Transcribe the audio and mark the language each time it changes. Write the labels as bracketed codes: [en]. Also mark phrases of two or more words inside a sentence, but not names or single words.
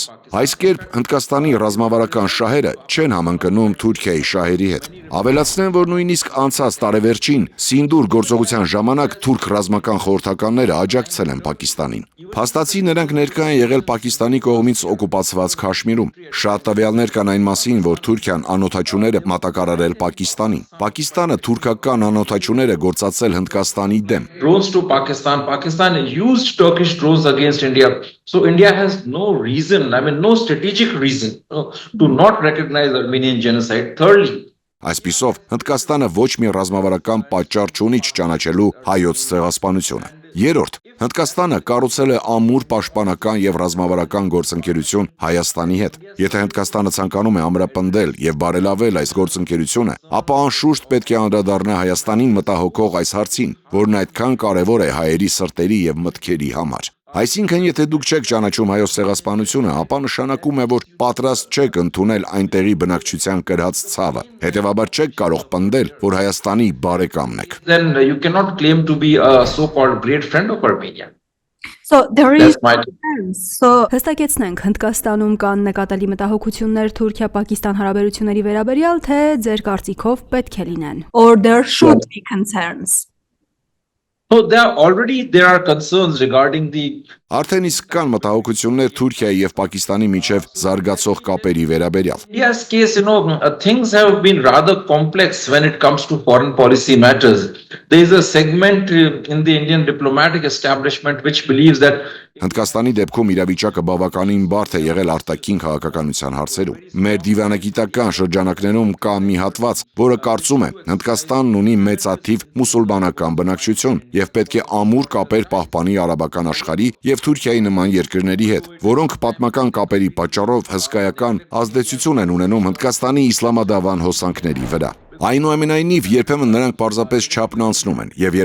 [hy] Այս կերպ Հնդկաստանի ռազմավարական շահերը չեն համընկնում Թուրքիայի շահերի հետ։ Ավելացնեմ, որ նույնիսկ անցած տարեվերջին Սինդուր գործողության ժամանակ թուրք ռազմական խորհրդականները աջակցել են Պակիստանին։ Փաստացի նրանք ներկա են եղել Պակիստանի կողմից օկուպացված Քաշմիրում։ Շատ տվյալներ կան այն մասին, որ Թուրքիան անօթաչուներ է մատակարարել Պակիստանին։ Պակիստանը թուրքական անօթաչուներ է գործածել Հնդկաստանի դեմ։ [en] Drones to Pakistan. Pakistan used Turkish drones against India. So India has no reason, no strategic reason to not recognize Armenian genocide. Thirdly, [hy] Այսպիսով, Հնդկաստանը ոչ մի ռազմավարական պատճառ չունի չճանաչելու հայոց ցեղասպանությունը։ Երրորդ, Հնդկաստանը կառուցել է ամուր պաշտպանական եւ ռազմավարական գործընկերություն Հայաստանի հետ։ Եթե Հնդկաստանը ցանկանում է ամրապնդել եւ բարելավել այս գործընկերությունը, ապա անշուշտ պետք է անդրադառնա Հայաստանին մտահոգող այս հարցին, որն այդքան կարեւոր է հայերի սրտերի եւ մտքերի համար։ Այսինքն, եթե դուք չեք ճանաչում հայոց ցեղասպանությունը, ապա նշանակում է, որ պատրաստ չեք ընդունել այնտեղի բնակչության կրած ցավը։ Հետևաբար չեք կարող պնդել, որ Հայաստանի բարեկամն եք։ [en] Then you cannot claim to be a so-called great friend of Armenia. [hy] Հստակեցնենք, Հնդկաստանում կան նկատելի մտահոգություններ Թուրքիա-Պակիստան հարաբերությունների վերաբերյալ, թե ձեր կարծիքով պետք է լինեն։ [en] Or there should be concerns. So there are concerns regarding the [hy] Արդեն իսկ կան մտահոգություններ Թուրքիայի եւ Պակիստանի միջև զարգացող կապերի վերաբերյալ։ [en] India's case, things have been rather complex when it comes to foreign policy matters. There is a segment in the Indian diplomatic establishment which believes that [hy] Հնդկաստանի դեպքում իրավիճակը բավականին բարդ է եղել արտաքին քաղաքականության հարցերում։ Մեր դիվանագիտական շրջանակներում կա մի հատված, որը կարծում է, Հնդկաստանն ունի մեծաթիվ մուսուլմանական բնակչություն եւ պետք է ամուր կապեր պահպանի արաբական աշխարհի եւ Թուրքիայի նման երկրների հետ, որոնք պատմական կապերի պատճառով հսկայական ազդեցություն են ունենում Հնդկաստանի իսլամադավան հոսանքների վրա։ Այնուամենայնիվ, երբեմն նրանք պարզապես չափն անցնում են եւ